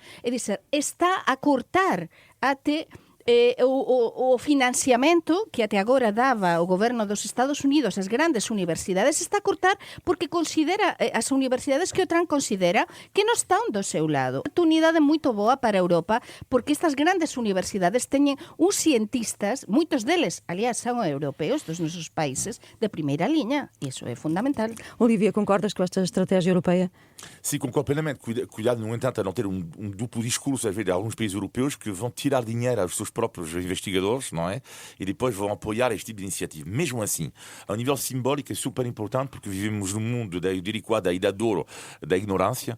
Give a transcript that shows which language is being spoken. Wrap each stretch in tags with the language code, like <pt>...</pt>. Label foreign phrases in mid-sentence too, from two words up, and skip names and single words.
<gl>É dizer, está a cortar até o financiamento que até agora daba o goberno dos Estados Unidos ás grandes universidades, está a cortar porque considera as universidades que o Trump considera que non están do seu lado. Uma oportunidade moito boa para a Europa porque estas grandes universidades teñen uns cientistas, moitos deles, aliás, son europeos dos nosos países de primeira liña, e iso é fundamental.</gl> <pt>Olivia, concordas com esta estratégia europeia? Sim, concordo plenamente. Cuidado, no entanto, a não ter um duplo discurso, às vezes, de alguns países europeus que vão tirar dinheiro aos seus próprios investigadores, não é? E depois vão apoiar este tipo de iniciativa. Mesmo assim, a nível simbólico é super importante porque vivemos num mundo, eu diria quase, da idade de ouro da ignorância.</pt>